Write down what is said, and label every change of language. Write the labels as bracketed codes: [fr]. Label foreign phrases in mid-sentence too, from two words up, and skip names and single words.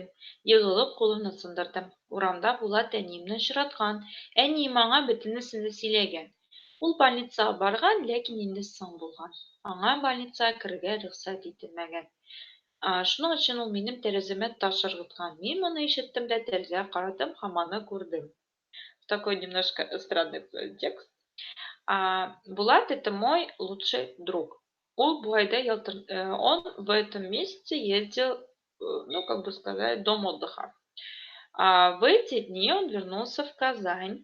[tt] Егылып кулымны сындырдым. Урамда Булат әниемне очраткан. Әнием аңа бөтенесен дә сөйләгән. Ул больницага барган, ләкин инде соң булган. Аңа больницага керергә рөхсәт ителмәгән. Шуның өчен ул минем тәрәзәмә таш ыргыткан. Мин моны ишеттем дә тәрәзәгә карадым һәм аны күрдем. [ru] Такой немножко странный текст. Булат — это мой лучший друг. Он в этом месяце ездил, ну, как бы сказать, в дом отдыха. В эти дни он вернулся в Казань.